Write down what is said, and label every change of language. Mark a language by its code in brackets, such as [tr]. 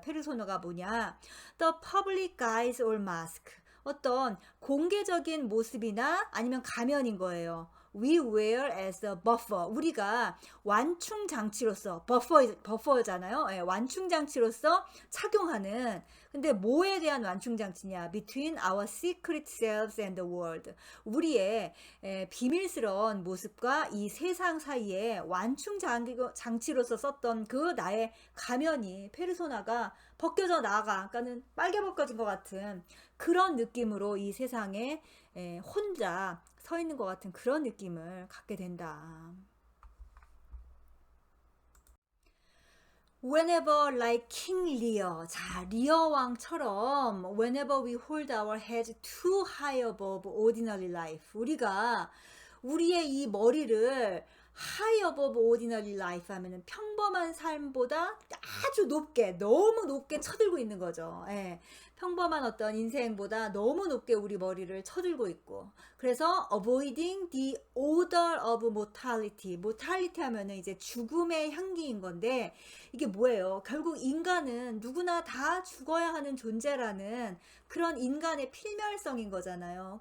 [ko] 페르소나가 뭐냐? [en] The public guise or mask. [ko] 어떤 공개적인 모습이나 아니면 가면인 거예요. [en] We wear as a buffer. [ko] 우리가 완충 장치로서 버퍼잖아요. 예, 완충 장치로서 착용하는. 근데 뭐에 대한 완충 장치냐? [en] Between our secret selves and the world. [ko] 우리의 비밀스러운 모습과 이 세상 사이에 완충 장치로서 썼던 그 나의 가면이 페르소나가 벗겨져 나가. 그러니까는 빨개 벗겨진 것 같은 그런 느낌으로 이 세상에 혼자 서 있는 것 같은 그런 느낌을 갖게 된다. [en] Whenever like King Lear, [ko] 자 리어 왕처럼 [en] whenever we hold our heads too high above ordinary life, [ko] 우리가 우리의 이 머리를 [en] high above ordinary life [ko] 하면은 평범한 삶보다 아주 높게, 너무 높게 쳐들고 있는 거죠. 예. 평범한 어떤 인생보다 너무 높게 우리 머리를 쳐들고 있고, 그래서 [en] avoiding the odor of mortality. [ko] mortality 하면은 이제 죽음의 향기인 건데, 이게 뭐예요? 결국 인간은 누구나 다 죽어야 하는 존재라는 그런 인간의 필멸성인 거잖아요.